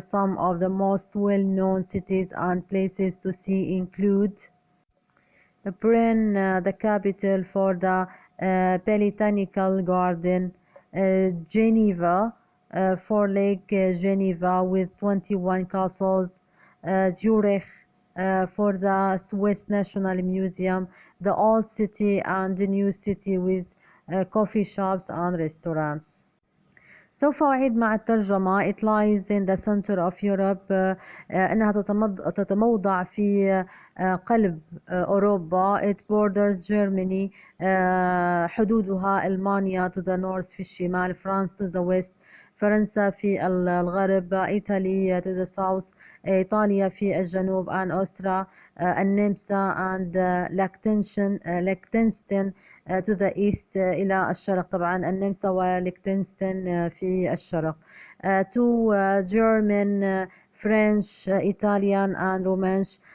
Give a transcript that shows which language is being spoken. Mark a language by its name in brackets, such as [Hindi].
[English] Some of the most well-known cities and places to see include Bern, the capital for the Botanical Garden, Geneva for Lake Geneva with 21 castles, Zurich for the Swiss National Museum, the Old City and the New City with coffee shops and restaurants. [Arabic] سوف أعيد مع الترجمة. [English] It lies in the center of Europe. [Arabic] أنها تتموضع في قلب أوروبا. [English] It borders Germany. [Arabic] حدودها ألمانيا [English] to the north [Arabic] في الشمال, [English] France to the west, [Arabic] فرنسا في الغرب, إيطاليا [English] to the south, [Arabic] إيطاليا في الجنوب, and أسترا النمسا and ليكتنشتاين [English] to the east [Arabic] إلى الشرق. طبعا النمسا وليكتنشتاين في الشرق. [English] to German, French, Italian and Romansh.